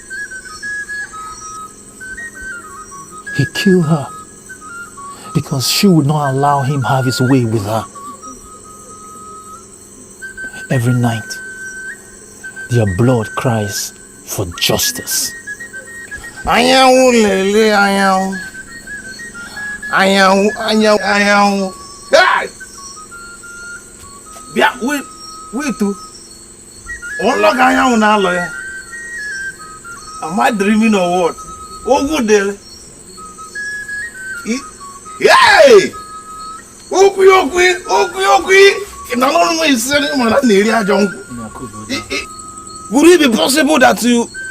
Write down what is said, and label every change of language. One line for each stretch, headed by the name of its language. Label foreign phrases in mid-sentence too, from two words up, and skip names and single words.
English: He killed her because she would not allow him have his way with her. Every night, their blood cries for justice. Ayahu lele ayahu. Ayahu. Hey! Bia, wait too. Unlock ayahu na lawyer. Am I dreaming or what? Oh good day. Hey! Okwi. Would it be possible that